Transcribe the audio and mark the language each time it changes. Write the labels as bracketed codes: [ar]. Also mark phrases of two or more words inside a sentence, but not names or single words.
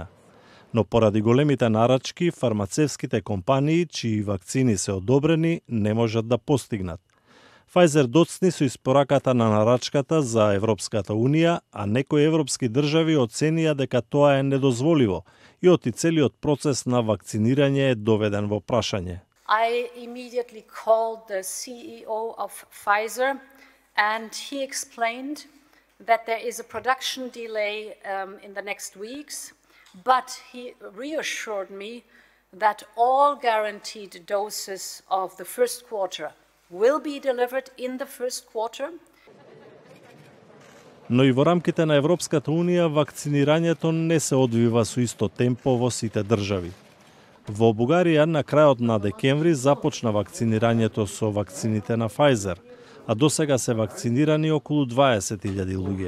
[mk] Но поради големите нарачки, фармацевските компании, чии вакцини се одобрени, не можат да постигнат. Pfizer доцни со испораката на нарачката за Европската унија, а некои европски држави оценија дека тоа е недозволиво и оти целиот процес на вакцинирање е доведен во прашање. [en] I immediately called the CEO of Pfizer and he explained that there is a production delay in the next weeks, but he reassured me that all guaranteed doses of the first quarter will be delivered in the first quarter. [mk] Но и во рамките на Европската унија вакцинирањето не се одвива со исто темпо во сите држави. Во Бугарија на крајот на декември започна вакцинирањето со вакцините на Pfizer, а досега се вакцинирани околу 20.000 луѓе.